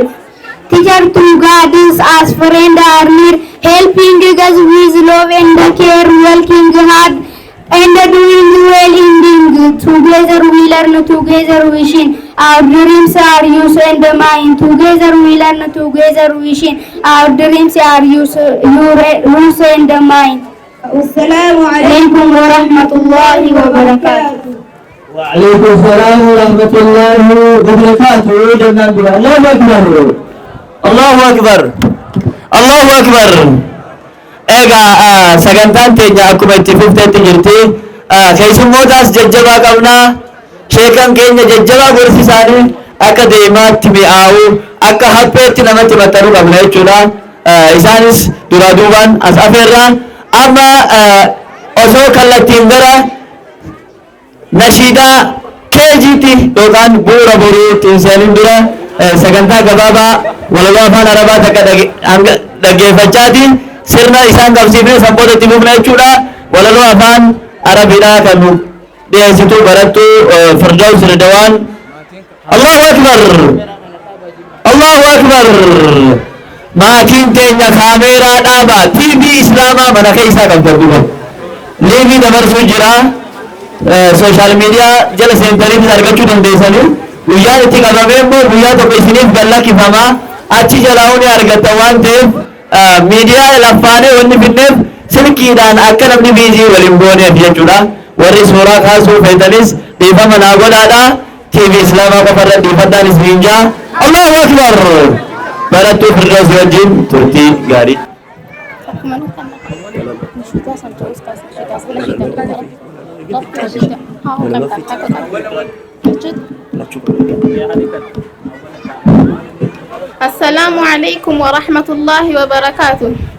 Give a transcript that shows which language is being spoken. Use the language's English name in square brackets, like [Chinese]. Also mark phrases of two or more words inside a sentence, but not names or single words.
[English] Teacher to guidance as friend are near, helping us with love and care, working hard and doing well ending. Together we learn, together we shine. Our dreams are yours and mine. Together we learn, together we shine. Our dreams are yours and mine. [Arabic] والسلام عليكم ورحمة الله وبركاته. وعليكم السلام ورحمة الله وبركاته. الله أكبر الله أكبر الله أكبر [Oromo] eega sagantaan teenya akkuma itti fufteetti jirti keessummootaas jajjabaa qabnaa sheekan keenya jajjabaa gorsi isaanii akka deemaatti mi'aawu akka hapheetti namatti maxxanuu qabna jechuudha isaanis duraa duubaan as afeerraa amma osoo kallattiin gara nashiidaa keejiitti yookaan bu'uura boruutti hin seenin dura sagantaa gabaabaa walaloo afaan arabaa takka dhaggeeffachaati sirna isaan qabsiifnee sanboota itti fufna jechuudha walaloo afaan arabiidhaa kan nu dhiyeessitu barattu firdaws ridawaan [Arabic] الله أكبر الله أكبر [Oromo] maatiin teenya kaameeraa dhaabaa tv islaamaa mana keessaa qabdan duba liivii dabarsuu jira [English] social media [Oromo] jala seentaniitis argachuu dandeessanii guyyaan itti qabamee immoo guyyaa tokko isiniif gallakkifamaa achi jalaa ni argattan waan ta'eef miidiyaa laffaanee wanni finneef silkiidhaan akka namni biizii waliin gooneef jechuudha warri suuraa kaasuu feetanis dhiifama naa godhaadha tv islaamaa qofarra dhiifaddaanis miinjaa [Arabic] الله أكبر [Oromo] barattuu firdaus wajjin turtii gaarii [Arabic] السلام عليكم ورحمة الله وبركاته.